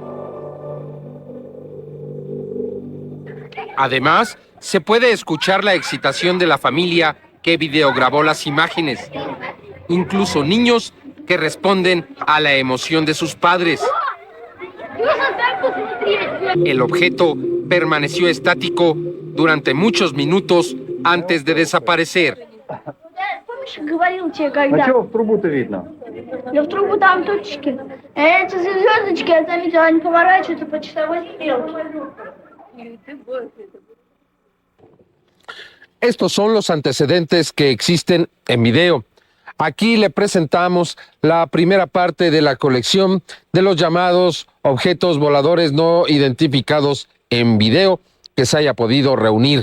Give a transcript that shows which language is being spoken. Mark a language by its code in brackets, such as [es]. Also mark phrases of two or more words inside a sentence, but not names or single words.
[es] Además, se puede escuchar la excitación de la familia que videograbó las imágenes. Incluso niños que responden a la emoción de sus padres. El objeto permaneció estático durante muchos minutos antes de desaparecer. [ru] Говорил тебе когда? А чего в трубу-то видно? Да в трубу там точки. Эти звездочки, я заметила, они поворачиваются по часовой стрелке. [es] Estos son los antecedentes que existen en video. Aquí le presentamos la primera parte de la colección de los llamados objetos voladores no identificados en video que se haya podido reunir.